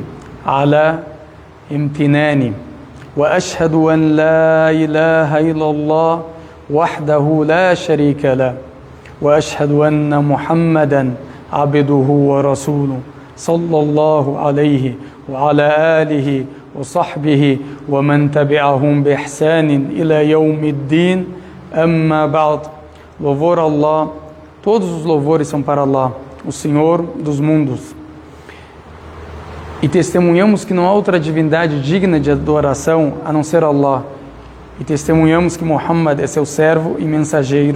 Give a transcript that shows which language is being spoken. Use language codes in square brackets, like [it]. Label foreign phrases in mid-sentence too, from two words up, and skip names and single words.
[ar] على امتنانه وأشهد أن لا إله إلا الله وحده لا شريك له وأشهد أن محمدا عبده ورسوله صلى الله عليه وعلى آله وصحبه ومن تبعهم بإحسان إلى يوم الدين أما بعد. [pt] Louvor a Allah, todos os louvores são para Allah, o Senhor dos mundos. E testemunhamos que não há outra divindade digna de adoração a não ser Allah. E testemunhamos que Muhammad é seu servo e mensageiro.